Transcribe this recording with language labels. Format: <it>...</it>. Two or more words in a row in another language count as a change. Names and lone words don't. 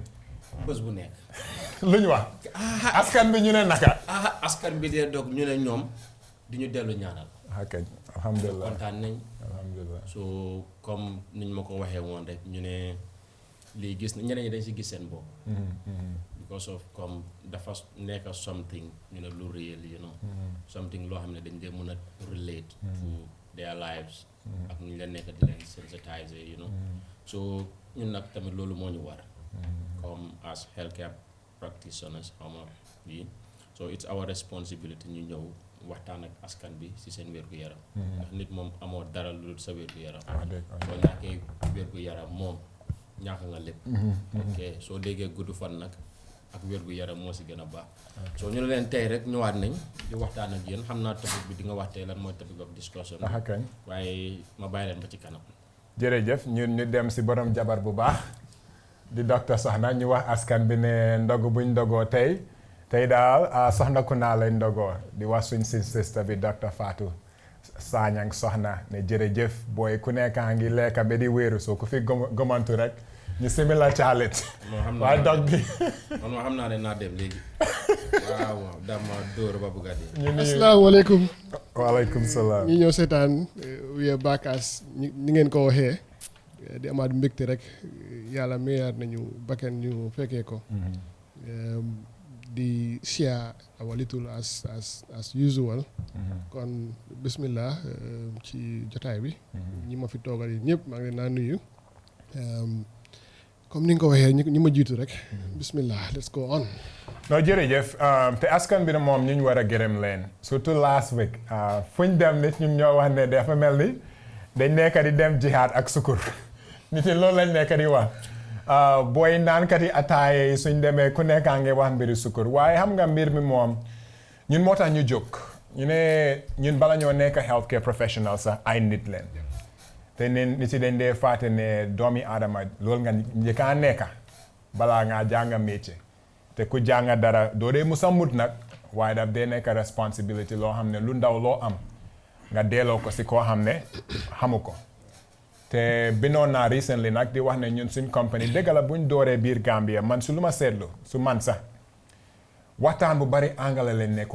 <wo>bés bu nekk lu ñu wax askan bi ñu ne naka askan bi dee dog ñu ne ñoom di ñu dellu ñaanal alhamdulilah kontaan nañ alhamdulilah so comme niñ ma ko waxee woon rek ñu ne lii gis na ñeneen ñi dañ si gis seen bopp</wo> <en>because of</en> <wo>comme dafa nekk something ñu ne lu réel</wo> <en>you know something</en> <wo>loo xam ne dañ dee mën a</wo> <en>relate to their lives</en> <wo>ak ñu leen nekk di leen sensitiser</wo> <en>you know</en> <wo>so ñun nag tamit loolu moo ñu war comme</wo> <en>as healthcare practitioners</en> <wo>xawma yi</wo> <en>so it's our responsibility</en> <wo>ñu ñëw waxtaan ak askan bi ci seen wér-gu-yaram ndax nit moom amoo dara lu dul sa wér-gu-yaram soo ñàkkee wér-gu-yaram moom ñàkk nga lépp ok soo déggee gudd fan nag ak wér-gu-yaram moo ci gën a baax soo ñu ne leen tey rek ñëwaat nañ di waxtaan ak yéen xam naa topic bi di nga wax tey lan mooy</wo> <en>topic of discussion</en> <wo>waaye ma bàyyi leen ba ci kanam jërëjëf ñun ñu dem ci borom jabar bu baax di Dr. Sohna ñu wax askan bi ne ndogu buñ ndogoo tey daal soxna ku naa lañ ndogoo di wax suñ si sister bi Dr. Fatou Sanyang Sohna ne jërëjëf booy ku nekkaa ngi lekka ba di wéeru soo ku fi gomantu rek ñu simila caalit waaye dog bi man moo xam naa ne naa dem léegi waaw dama dóor ba bugga dee asalaamaaleykum waaleykum salaam ñi ñëw seetaan</wo> <en>we are back</en> <wo>as ni ngeen ko waxee di amaat mbégte rek yàlla mayaat nañu bakken ñu fekkee ko di</wo> <en>share our little as usual</en> <wo>kon bismillah ci jotaay bi ñi ma fi toogal yi ñëpp maa ngi leen naa nuyu comme ni nga ko waxee ñi ma jiitu rek bismillah</wo> <en>let's go on</en> <wo>non jërëjëf te askan bi ne moom ñu war a gërëm leen surtout</wo> <en>last week</en> <wo>fuñ dem nit ñu ñoo wax ne dafa mel ni dañ nekk di dem jihaad ak sukur nit yi loolu lañ nekk di wax booy naankat yi ataaye yi suñ demee ku nekkaa ngi wax mbiri sukur waaye xam nga mbir mi moom ñun moo tax ñu jóg ñu ne ñun bala ñoo nekk</wo> <en>healthcare professional</en> <wo>sax ay nit leen te nit yi dañ dee fàtte ne doomi aadama loolu nga njëkkaa nekka balaa ngaa jànga métier te ku jànga dara doo dee musa mut nag waaye daf dee nekk responsibility loo xam ne lu ndaw loo am nga delloo ko si koo xam ne xamu ko te binoon naa recently nag di wax ne ñun suñ compagnie dëgg la buñ dooree biir Gambia man su lu ma seetlu su man sax waxtaan bu bari angale leen nekkoon</wo>